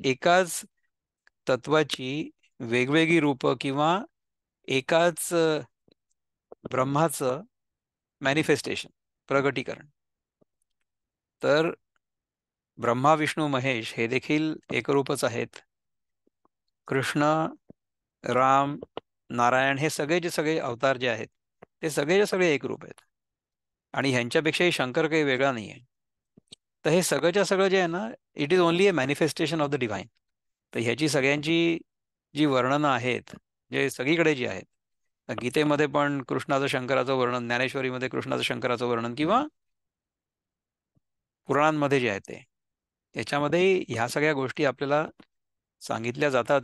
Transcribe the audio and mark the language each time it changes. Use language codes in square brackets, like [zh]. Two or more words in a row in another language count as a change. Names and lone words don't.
[mr] एकाच तत्वाची वेगवेगळी रूपं किंवा एकाच ब्रह्माचं मॅनिफेस्टेशन, प्रगटीकरण. तर ब्रह्मा विष्णू महेश हे देखील एकरूपच आहेत. कृष्ण, राम, नारायण हे सगळे जे सगळे अवतार जे आहेत ते सगळे सगळे एकरूप आहेत, आणि ह्यांच्यापेक्षाही शंकर काही वेगळा नाही आहे. तर हे सगळंच्या सगळं जे आहे ना, [en] It is only a manifestation of the divine. [mr] तर ह्याची सगळ्यांची जी वर्णनं आहेत, जे सगळीकडे जी आहेत, गीतेमध्ये पण कृष्णाचं शंकराचं वर्णन, ज्ञानेश्वरीमध्ये कृष्णाचं शंकराचं वर्णन, किंवा पुराणांमध्ये जे आहे ते, त्याच्यामध्ये ह्या सगळ्या गोष्टी आपल्याला सांगितल्या जातात.